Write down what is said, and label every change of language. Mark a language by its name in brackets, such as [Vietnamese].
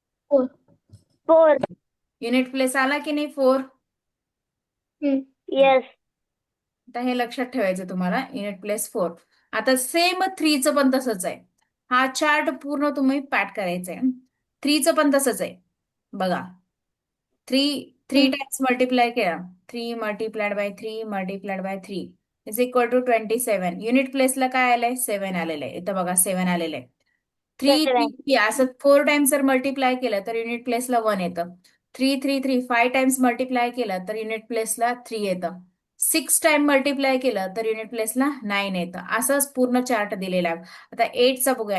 [Marathi] 4. 4. Unit place आला की नाही? 4. [English] Yes. [Marathi] आता हे लक्षात ठेवायचं तुम्हाला, युनिट प्लेस 4. आता सेम 3चं पण तसंच आहे. हा चार्ट पूर्ण तुम्ही पाठ करायचा आहे. 3चं पण तसंच आहे. बघा 3 टाइम्स मल्टिप्लाय केला, [English] 3 multiplied by 3 multiplied by 3 is equal to 27. [Marathi] Unit प्लेसला काय आलंय? 7 आलेलं आहे. इथं बघा 7 आलेलं आहे. 3 7. 3 असं 4 टाइम्स जर मल्टिप्लाय केलं तर युनिट प्लेसला 1 येतं. 3 3 3 5 टाइम्स मल्टिप्लाय केलं तर युनिट प्लेसला 3 येतं. 6 टाइम मल्टिप्लाय केलं तर युनिट प्लेसला 9 येतं. असंच पूर्ण चार्ट दिलेला आहे. आता 8चा बघूया.